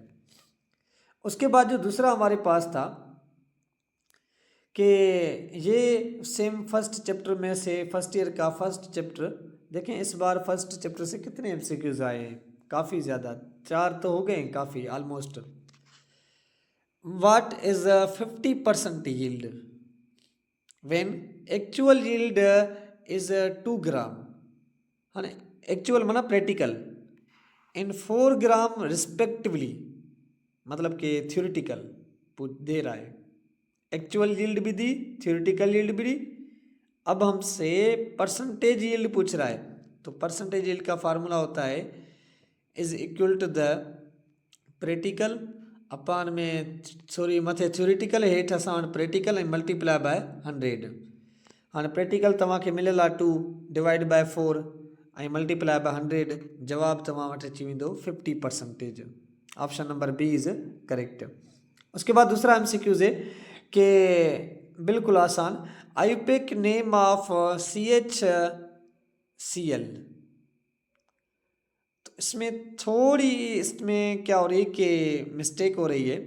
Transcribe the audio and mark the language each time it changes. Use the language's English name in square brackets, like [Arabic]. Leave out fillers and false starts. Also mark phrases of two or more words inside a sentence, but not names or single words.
[Hindi] उसके बाद जो दूसरा हमारे पास था कि ये [English] same first chapter [Hindi] में से [English] first year [Hindi] का [English] first chapter [Hindi] देखें, इस बार [English] first chapter [Hindi] से कितने MCQs आए हैं, काफ़ी ज़्यादा 4 तो हो गए काफ़ी ऑलमोस्ट। [English] What is a 50% yield when actual yield is 2 ग्राम, [Hindi] है ना। एक्चुअल माना प्रैक्टिकल [English] in 4 gram respectively, [Hindi] मतलब कि थ्योरेटिकल दे रहा है। [English] actual yield [Hindi] भी दी, [English] theoretical yield [Hindi] भी दी। अब हमसे [English] percentage yield [Hindi] पूछ रहा है, तो [English] percentage yield [Hindi] का फार्मूला होता है [English] is equal to the practical [Sindhi] अपान में सॉरी मथे थ्योरेटिकल हेठि असां प्रैक्टिकल ऐं मल्टीप्लाई बाय 100। हाणे प्रैक्टिकल तव्हांखे मिलियल आहे 2 [English] divide by 4 [Sindhi] ऐं [English] multiply by 100, [Sindhi] जवाब तव्हां वटि अची वेंदो 50%। [English] option number B is correct. [Hindi] उसके बाद दूसरा एमसीक्यूज है कि बिल्कुल आसान, [English] IUPAC name of CHCl. [Hindi] तो इसमें थोड़ी इसमें क्या हो रही है कि मिस्टेक हो रही है।